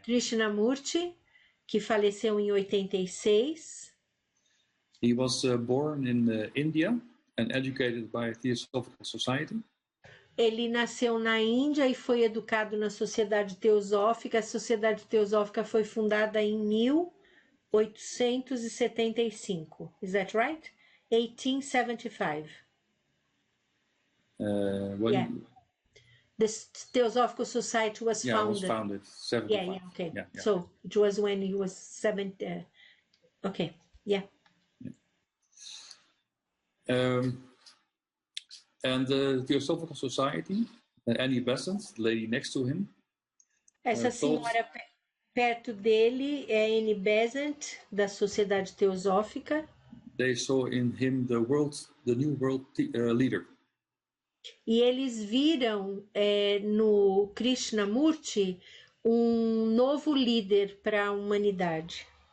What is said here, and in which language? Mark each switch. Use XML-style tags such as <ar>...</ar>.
<pt>Krishnamurti, que faleceu em 86.</pt> <en>He was born in India and educated by a Theosophical Society.</en> <pt>Ele nasceu na Índia e foi educado na Sociedade Teosófica. A Sociedade Teosófica foi fundada em 1875.</pt> <en>Is that right? 1875. Yeah. The Theosophical Society was founded. Yeah, it was founded 75. Okay. Yeah. So it was when he was 70. Okay. Yeah. And the Theosophical Society, Annie Besant, the lady next to him.</en> <pt>Essa senhora perto dele é Annie Besant, da Sociedade Teosófica.</pt> <en>They saw in him the new world leader.</en> <pt>E eles viram no Krishnamurti novo líder para a humanidade.</pt>